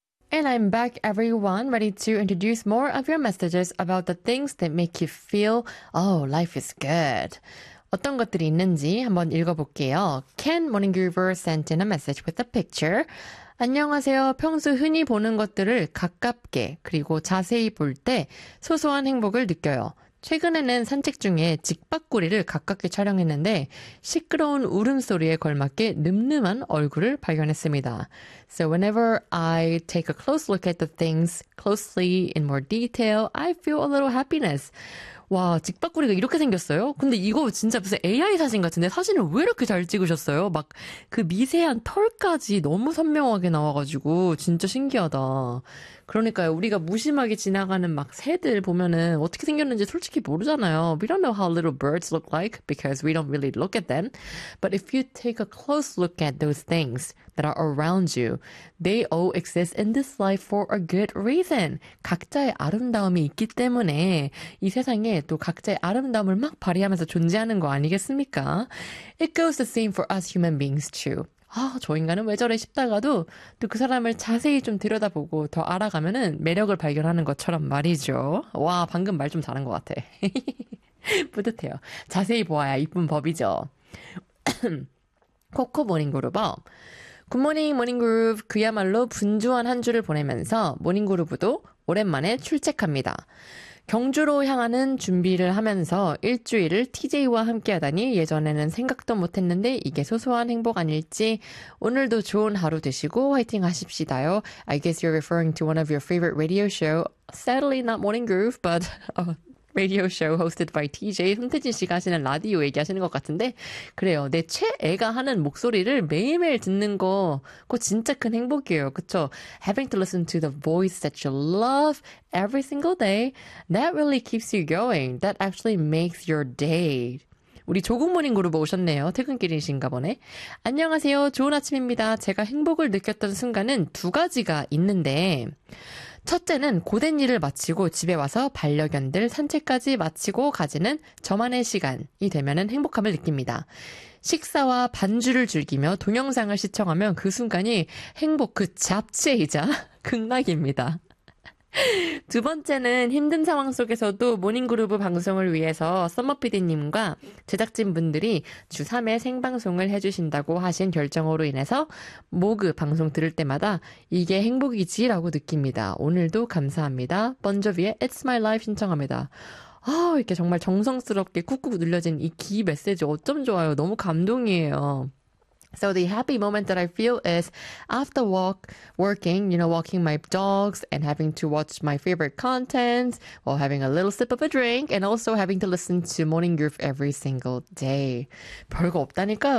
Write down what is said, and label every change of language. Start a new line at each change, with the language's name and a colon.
English: And I'm back, everyone, ready to introduce more of your messages about the things that make you feel, oh, life is good.
Korean: 어떤 것들이 있는지 한번 읽어볼게요.
English: Ken Morninggroover sent in a message with a picture. 안녕하세요.
Korean: 평소 흔히 보는 것들을 가깝게 그리고 자세히 볼때 소소한 행복을 느껴요. 최근에는 산책 중에 직박구리를 가깝게 촬영했는데 시끄러운 울음소리에 걸맞게 늠름한 얼굴을 발견했습니다.
English: So whenever I take a close look at the things closely in more detail, I feel a little happiness.
Korean: 와, 직박구리가 이렇게 생겼어요? 근데 이거 진짜 무슨 AI 사진 같은데 사진을 왜 이렇게 잘 찍으셨어요? 막그 미세한 털까지 너무 선명하게 나와가지고 진짜 신기하다. 그러니까요, 우리가 무심하게 지나가는 막 새들 보면은 어떻게 생겼는지 솔직히 모르잖아요.
English: We don't know how little birds look like because we don't really look at them. But if you take a close look at those things that are around you, they all exist in this life for a good reason.
Korean: 각자의 아름다움이 있기 때문에 이 세상에 또 각자의 아름다움을 막 발휘하면서 존재하는 거 아니겠습니까?
English: It goes the same for us human beings too.
Korean: 아, 저 인간은 왜 저래 싶다가도 또그 사람을 자세히 좀 들여다보고 더 알아가면은 매력을 발견하는 것처럼 말이죠. 와, 방금 말좀 잘한 것 같아. 뿌듯해요. 자세히 보아야 이쁜 법이죠. 코코 모닝그룹어. 굿모닝 모닝그룹. 그야말로 분주한 한 주를 보내면서 모닝그룹도 오랜만에 출첵합니다. 경주로 향하는 준비를 하면서 일주일을 TJ와 함께 하다니 예전에는 생각도 못했는데 이게 소소한 행복 아닐지. 오늘도 좋은 하루 되시고 화이팅 하십시다요.
English: I guess you're referring to one of your favorite radio show. Sadly, not Morning Groove, but radio show hosted by TJ.
Korean: 손태진 씨가 하시는 라디오 얘기하시는 것 같은데. 그래요. 내 최애가 하는 목소리를 매일매일 듣는 거, 그거 진짜 큰 행복이에요. 그쵸?
English: Having to listen to the voice that you love every single day, that really keeps you going. That actually makes your day.
Korean: 우리 조국 모닝그룹 오셨네요. 퇴근길이신가 보네. 안녕하세요. 좋은 아침입니다. 제가 행복을 느꼈던 순간은 두 가지가 있는데, 첫째는 고된 일을 마치고 집에 와서 반려견들 산책까지 마치고 가지는 저만의 시간이 되면은 행복함을 느낍니다. 식사와 반주를 즐기며 동영상을 시청하면 그 순간이 행복 그 자체이자 극락입니다. 두 번째는 힘든 상황 속에서도 모닝그룹 방송을 위해서 썸머피디님과 제작진분들이 주 3회 생방송을 해주신다고 하신 결정으로 인해서 모그 방송 들을 때마다 이게 행복이지라고 느낍니다. 오늘도 감사합니다. 번저비의 It's My Life 신청합니다. 아, 이렇게 정말 정성스럽게 꾹꾹 눌려진 이기 메시지 어쩜 좋아요. 너무 감동이에요.
English: So the happy moment that I feel is after working, you know, walking my dogs and having to watch my favorite content while having a little sip of a drink and also having to listen to Morning Groove every single day. 별거 없다니까요.